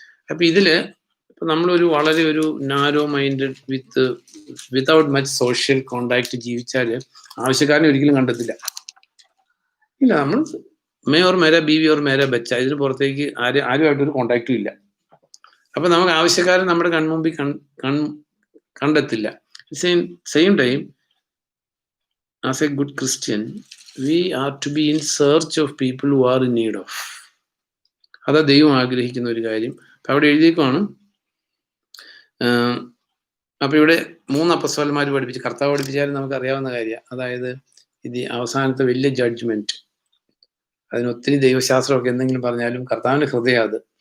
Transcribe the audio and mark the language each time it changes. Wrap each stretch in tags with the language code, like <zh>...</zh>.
<ml>അപ്പൊ ഇതില് ഇപ്പൊ നമ്മളൊരു വളരെ ഒരു</ml> <en>narrow minded without much social contact</en> <ml>ജീവിച്ചാല് ആവശ്യക്കാരനെ ഒരിക്കലും കണ്ടെത്തില്ല. ഇല്ല, നമ്മൾ</ml> <hi>may or മേര Beevi or മേര Becha,</hi> <ml>ഇതിന് പുറത്തേക്ക് ആരുമായിട്ടൊരു കോണ്ടാക്റ്റും ഇല്ല. അപ്പൊ നമുക്ക് ആവശ്യക്കാരൻ നമ്മുടെ കൺമുമ്പിൽ കണ്ടെത്തില്ല.</ml> <en>Same time as a good Christian we are to be in search of people who are in need of.</en> <ml>അതാ ദൈവം ആഗ്രഹിക്കുന്ന ഒരു കാര്യം. അപ്പൊ അവിടെ എഴുതിയേക്കുവാണ്, അപ്പൊ ഇവിടെ 3 അപ്പസ്തലന്മാർ പഠിപ്പിച്ച്, കർത്താവ് പഠിപ്പിച്ചാലും നമുക്ക് അറിയാവുന്ന കാര്യമാണ്. അതായത് ഇത് അവസാനത്തെ വലിയ ജഡ്ജ്മെന്റ്, അതിന് ഒത്തിരി ദൈവശാസ്ത്രമൊക്കെ എന്തെങ്കിലും പറഞ്ഞാലും കർത്താവിന്റെ ഹൃദയം അത്.</ml>